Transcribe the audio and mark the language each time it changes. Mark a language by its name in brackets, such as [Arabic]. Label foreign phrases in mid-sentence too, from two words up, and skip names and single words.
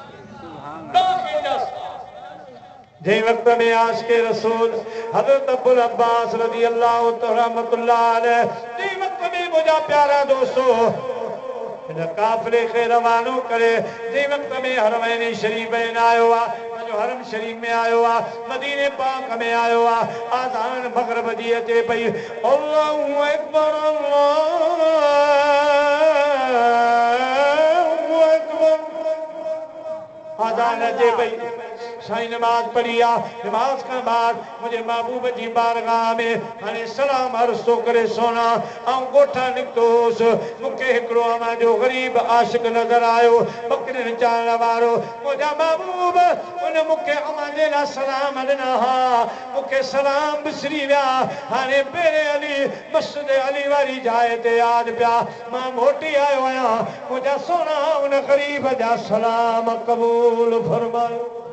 [Sindhi] जंहिं वक़्त में आशिक़ रसूल हज़रत अब्दुल अब्बास [Arabic] رضي الله رحمة الله عليه [Sindhi] जंहिं वक़्त में मुंहिंजा प्यारा दोस्तो हिन काफ़िले खे रवानो करे जंहिं वक़्त में हरमैन शरीफ़ में आयो आहे जो हरम शरीफ़ में आयो आहे मदीने पाक में आयो आहे आज़ान मग़रिब जी अचे पई [Arabic] الله أكبر الله أكبر [Sindhi] आज़ान अचे पई साईं नमाज पढ़ी आहे नमाज खां बाद मुंहिंजे महबूब जी बारगाह में हाणे सलाम अर्ज़ थो करे सोना ऐं ॻोठा निकितोसि मूंखे हिकिड़ो अवां जो ग़रीब आशिक़ नज़र आयो बकरियुनि चारण वारो मुंहिंजा महबूब उन मूंखे अवां जे लाइ सलाम ॾिना हा मूंखे सलाम विसरी विया हाणे पहिरें अली मस्जिद अली वारी जाइ ते यादि पिया मां मोटी आयो आहियां मुंहिंजा सोना उन ग़रीब जा सलाम क़बूल फरमायो